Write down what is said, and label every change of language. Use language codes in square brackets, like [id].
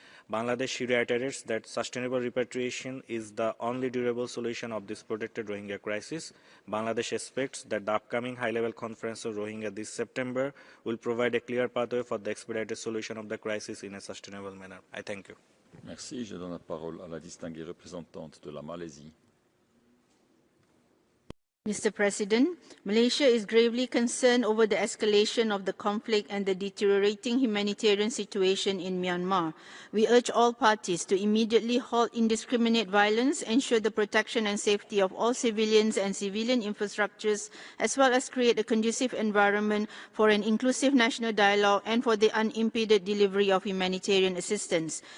[en] Bangladesh reiterates that sustainable repatriation is the only durable solution of this protected Rohingya crisis. Bangladesh expects that the upcoming high-level conference of Rohingya this September will provide a clear pathway for the expedited solution of the crisis in a sustainable manner. I thank you. [fr] Merci. Je donne la parole à la distinguée représentante de la Malaisie. [en] Mr. President, Malaysia is gravely concerned over the escalation of the conflict and the deteriorating humanitarian situation in Myanmar. We urge all parties to immediately halt indiscriminate violence, ensure the protection and safety of all civilians and civilian infrastructures, as well as create a conducive environment for an inclusive national dialogue and for the unimpeded delivery of humanitarian assistance.